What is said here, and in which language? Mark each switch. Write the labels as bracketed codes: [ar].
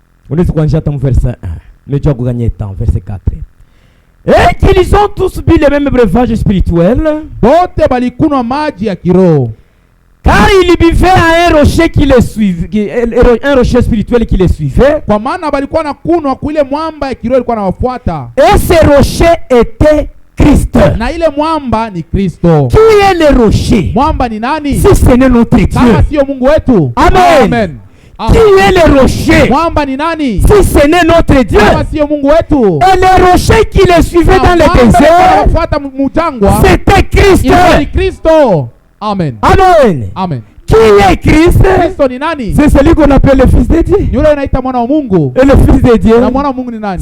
[sw] Unaweza kuanzia hata verset 1. Najua kuganya temps verset 4. [fr] Et qu'ils ont tous bu le même breuvage spirituel. [sw] Bote balikunywa maji ya kiroho. [fr] Car il buvait à un rocher qui les suivait, un rocher spirituel qui les suivait. [sw] Kwa maana balikuwa na kunwa kule mwamba ya kiroho ilikuwa nawafuata. [fr] Et ce rocher était Christ. [sw] Na ile mwamba ni Kristo. [fr] Qui est le rocher? [sw] Mwamba ni nani? [fr] Si ce n'est notre Dieu. [sw] Kama sio Mungu wetu. Amen. Amen. [fr] Qui est le rocher? [sw] Mwamba ni nani? [fr] Si ce n'est notre Dieu. [sw] Kama sio Mungu wetu. [fr] Et le rocher qui les suivait dans le désert, c'était Christ. [sw] Ni Kristo. Amen. Amen. Amen. [fr] Qui est Christ? [sw] Kristo ni nani? [fr] C'est celui qu'on appelle le Fils de Dieu. [sw] Yule anaita mwana wa Mungu. [fr] Et le Fils de Dieu, [sw] na mwana wa Mungu ni nani?